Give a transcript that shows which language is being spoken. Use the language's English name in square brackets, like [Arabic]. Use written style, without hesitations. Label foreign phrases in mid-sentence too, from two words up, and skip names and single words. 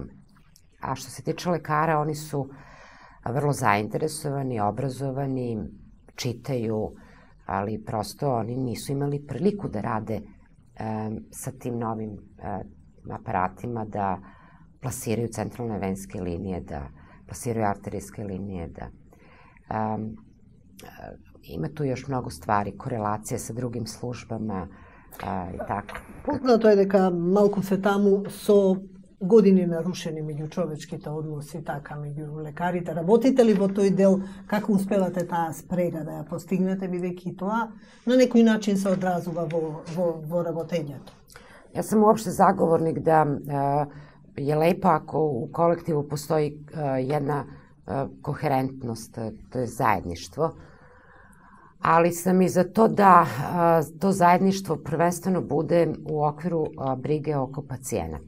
[Serbian] A što se tiče lekara, oni su vrlo zainteresovani, obrazovani, čitaju, ali prosto oni nisu imali priliku da rade sa tim novim aparatima, da plasiraju centralne venske linije, da plasiraju arterijske linije, da ima tu još mnogo stvari, korelacije sa drugim službama i tako. Poznato je [Macedonian] дека малку се таму со години нарушени меѓучовечките односи, така, меѓу лекарите. Работите ли во тој дел? Како успевате таа спрега да ја постигнете, бидејќи тоа на некој начин се одразува во работењето? [Serbian] Ja sam uopšte zagovornik da je lepo ako u kolektivu postoji jedna koherentnost, to je zajedništvo, ali sam i za to da to zajedništvo prvenstveno bude u okviru brige oko pacijenata.